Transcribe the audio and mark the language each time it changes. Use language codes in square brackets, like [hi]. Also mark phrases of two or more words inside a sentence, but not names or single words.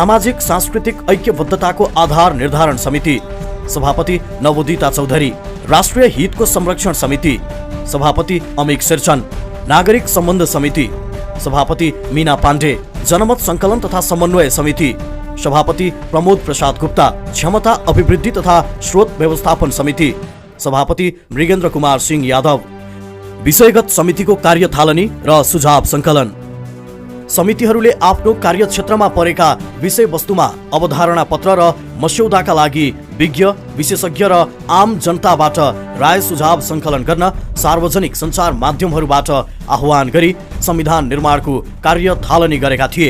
[ne] सामाजिक सांस्कृतिक ऐक्यबद्धताको आधार निर्धारण समिति सभापति नवोदिता चौधरी, राष्ट्रिय हितको संरक्षण समिति सभापति अमिक शेरचन, नागरिक सम्बन्ध समिति सभापति मीना पाण्डे, जनमत संकलन तथा समन्वय समिति सभापति प्रमोद प्रसाद गुप्ता, क्षमता अभिवृद्धि तथा स्रोत व्यवस्थापन समिति सभापति मृगेन्द्र कुमार सिंह यादव, विषयगत समितिको कार्यथालनी र सुझाव संकलन। समितिहरूले आफ्नो कार्यक्षेत्रमा परेका विषयवस्तुमा अवधारणा पत्र र मस्यौदाका लागि विज्ञ, विशेषज्ञ र आम जनताबाट राय सुझाव संकलन गर्न सार्वजनिक सञ्चार माध्यमहरूबाट आह्वान गरी संविधान निर्माणको कार्यथालनी गरेका थिए।